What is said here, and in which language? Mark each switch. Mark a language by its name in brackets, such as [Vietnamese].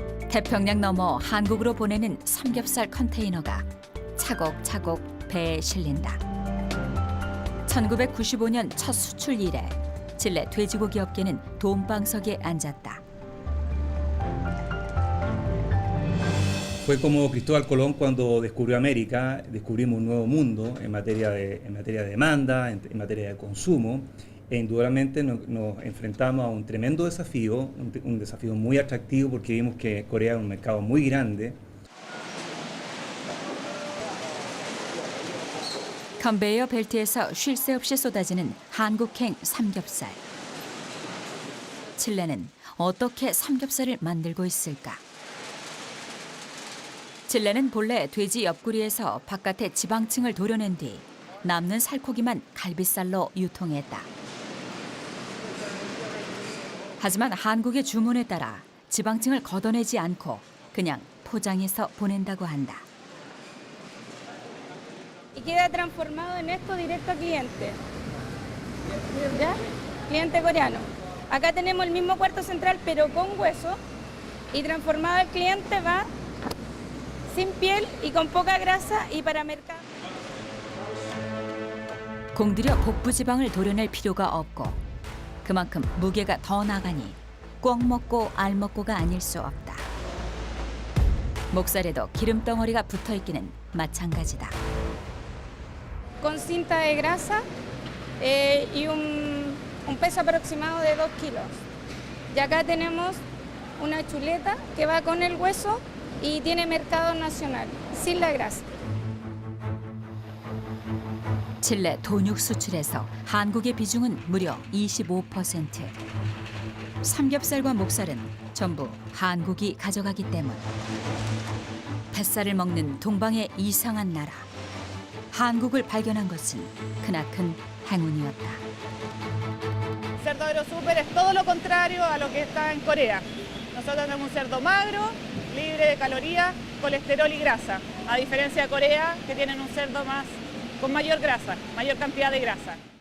[Korean] 태평양 넘어 한국으로 보내는 삼겹살 컨테이너가 차곡차곡 배에 실린다. 1995년 첫 수출 이래 칠레 돼지고기 업계는 돈방석에 앉았다. [Spanish] Fue como Cristóbal Colón cuando descubrió América, descubrimos un nuevo mundo en materia de demanda, en materia de consumo, e indudablemente nos enfrentamos a un tremendo desafío, un desafío muy atractivo porque vimos que Corea es un mercado muy grande. [Korean] 컨베이어 벨트에서 쉴 새 없이 쏟아지는 한국행 삼겹살. 칠레는 어떻게 삼겹살을 만들고 있을까? 칠레는 본래 돼지 옆구리에서 바깥의 지방층을 도려낸 뒤 남는 살코기만 갈비살로 유통했다. 하지만 한국의 주문에 따라 지방층을 걷어내지 않고 그냥 포장해서 보낸다고 한다. [Spanish] Y queda transformado en esto directo al cliente. ¿Ya? Cliente coreano. Acá tenemos el mismo cuarto central pero con hueso y transformado al cliente va sin piel y con poca grasa y para mercado. [Korean] 공들여 복부 지방을 도려낼 필요가 없고 그만큼 무게가 더 나가니 꿩 먹고 알 먹고가 아닐 수 없다. 목살에도 기름 덩어리가 붙어 있기는 마찬가지다. [Spanish] Con cinta de grasa y un peso aproximado de 2 kilos. Y acá tenemos una chuleta que va con el hueso y tiene mercado nacional, sin la grasa. [Korean] 칠레 돈육 수출에서 한국의 비중은 무려 25%. 삼겹살과 목살은 전부 한국이 가져가기 때문. 뱃살을 먹는 동방의 이상한 나라. 한국을 발견한 것은 크나큰 행운이었다. [Spanish] Cerdo Aerosúper es todo lo contrario a lo que está en Corea. Nosotros tenemos un cerdo magro, libre de calorías, colesterol y grasa, a diferencia de Corea, que tienen un cerdo más con mayor grasa, mayor cantidad de grasa.